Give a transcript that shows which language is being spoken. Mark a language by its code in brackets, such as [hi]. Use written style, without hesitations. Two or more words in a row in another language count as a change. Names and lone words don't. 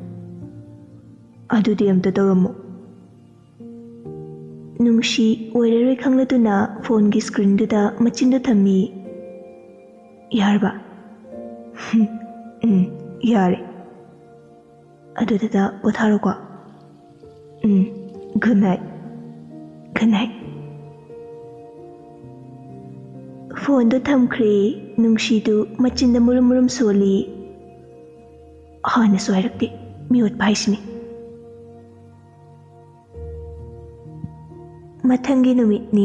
[mni] ꯑꯗꯨꯗꯤ ꯑꯝꯇ ꯇꯧꯔꯝꯃꯣ꯫ ꯅꯨꯡꯁꯤ ꯑꯣꯏꯔꯔꯣꯏ ꯈꯪꯂꯗꯨꯅ ꯐꯣꯟꯒꯤ ꯁꯀ꯭ꯔꯤꯟꯗꯨꯗ ꯃꯆꯤꯟꯗꯨ ꯊꯝꯃꯤ꯫ ꯌꯥꯔꯕ? ꯌꯥꯔꯦ꯫ ꯑꯗꯨ ꯗꯗꯥ ꯄꯣꯊꯥꯔꯣꯀꯣ꯫ [en] Good night. Good night. [mni] ꯐꯣꯟꯗꯨ ꯊꯝꯈ꯭ꯔꯦ. ꯅꯨꯡꯁꯤꯗꯨ ꯃꯆꯤꯟꯗ ꯃꯨꯔꯨꯝ ꯃꯨꯔꯨꯝ ꯁꯣꯜꯂꯤ. ꯍꯥꯟꯅꯁꯨ ꯍꯥꯏꯔꯛꯇꯦ ꯃꯤꯑꯣꯠꯄ ꯍꯥꯏꯁꯤꯅꯤ. ꯃꯊꯪꯒꯤ ꯅꯨꯃꯤꯠꯅꯤ.